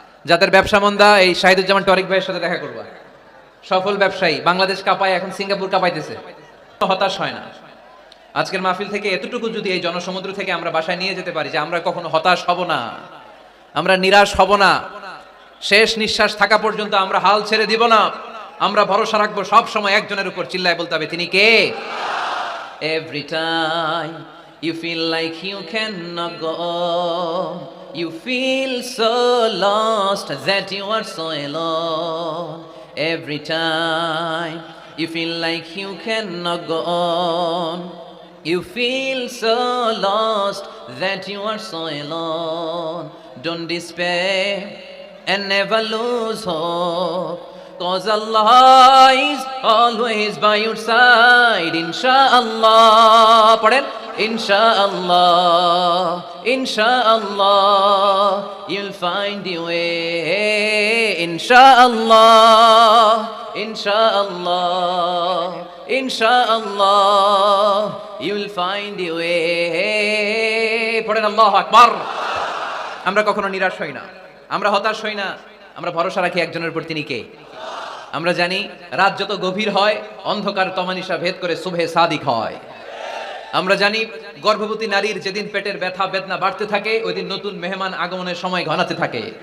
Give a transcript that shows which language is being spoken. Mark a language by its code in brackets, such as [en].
[bn] যাদের ব্যবসা মন্দা এই শাহিদুজ্জামান টরিক ভাইয়ের সাথে দেখা করবা, সফল ব্যবসায়ী, বাংলাদেশ কাঁপায়, এখন সিঙ্গাপুর কাঁপাইতেছে, হতাশ হয় না। আজকের মাহফিল থেকে এতটুকু যদি এই জনসমুদ্র থেকে আমরা বাসায় নিয়ে যেতে পারি যে আমরা কখনো হতাশ হব না, আমরা নিরাশ হব না, শেষ নিঃশ্বাস থাকা পর্যন্ত আমরা হাল ছেড়ে দিব না, আমরা ভরসা রাখবো সব সময় একজনের উপর, চিল্লায় বলতে হবে তিনি কে? [en] Every time you feel like you cannot go on, you feel so lost that you are so alone. Every time you feel like you cannot go on, you feel so lost that you are so alone. Don't despair and never lose hope, 'cause Allah is always by your side. Insha'Allah, [bn] পড়েন, [en] Insha'Allah, Insha'Allah, you'll find your way. Insha'Allah, Insha'Allah, Insha'Allah, you'll find your way. [bn] পড়েন আল্লাহু আকবার। আমরা কখনো নিরাশ হই না, আমরা হতাশ হই না, আমরা ভরসা রাখি একজনের উপর, তিনি কে? আমরা জানি রাত যত গভীর হয় অন্ধকার তমানিসা ভেদ করে সুবহে সাদিক হয়। আমরা জানি গর্ভবতী নারীর যেদিন পেটের ব্যথা বেদনা বাড়তে থাকে ওই দিন নতুন মেহমান আগমনের সময় ঘনাতে থাকে।